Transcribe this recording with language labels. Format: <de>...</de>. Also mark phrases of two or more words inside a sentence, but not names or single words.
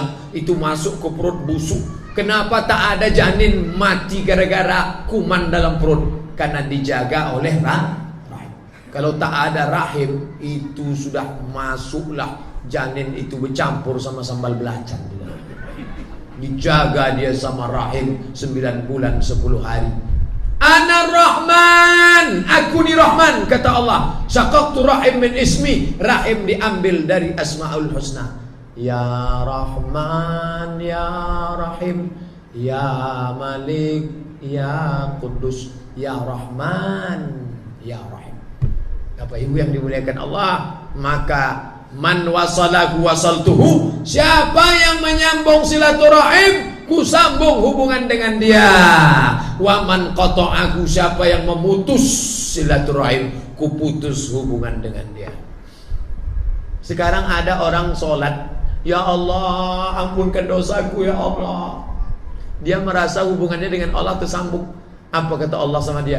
<id>Itu masuk ke perut busuk. Kenapa tak ada janin mati gara-gara kuman dalam perut? Karena dijaga oleh rahim. Kalau tak ada rahim, itu sudah masuklah janin itu bercampur sama sambal belacan. Dijaga dia sama rahim 9 bulan 10 hari.</id> <ar>أنا رحمن,</ar> <id>aku ni Rahman, kata Allah.</id> <ar>شققت رحم من اسمي,</ar> <id>rahim diambil dari Asmaul Husna.</id> <ar>يا رحمن، يا رحيم، يا مالك، يا قدوس، يا رحمن، يا رحيم.</ar> <id>Bapak Ibu yang dimuliakan Allah, maka</id> <ar>من وصله وصلته,</ar> <id>siapa yang menyambung silaturahim, ku sambung hubungan dengan dia.</id> <ar>ومن قطعه,</ar> <id>siapa yang memutus silaturahim, ku putus hubungan dengan dia. Sekarang ada orang sholat,</id> <ar>يا الله</ar> <id>ampunkan dosaku</id> <ar>يا الله.</ar> <id>Dia merasa hubungannya dengan Allah tersambung. Apa kata Allah sama dia?</id>